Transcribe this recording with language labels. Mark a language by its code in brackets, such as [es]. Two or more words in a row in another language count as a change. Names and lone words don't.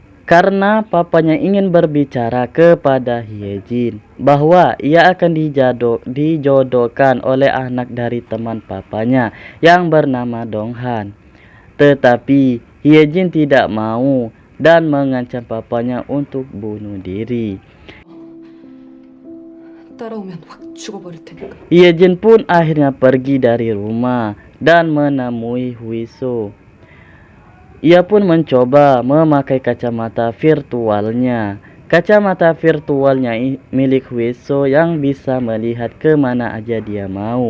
[id] karena papanya ingin berbicara kepada Hyejin bahwa ia akan dijodohkan oleh anak dari teman papanya yang bernama Donghan. Tetapi Hyejin tidak mau dan mengancam papanya untuk bunuh diri. [ko] 따라오면 확 죽어버릴 테니까. [id] Hyejin pun akhirnya pergi dari rumah dan menemui Huiso. Ia pun mencoba memakai kacamata virtualnya. Kacamata virtualnya milik Huiso yang bisa melihat kemana aja dia mau.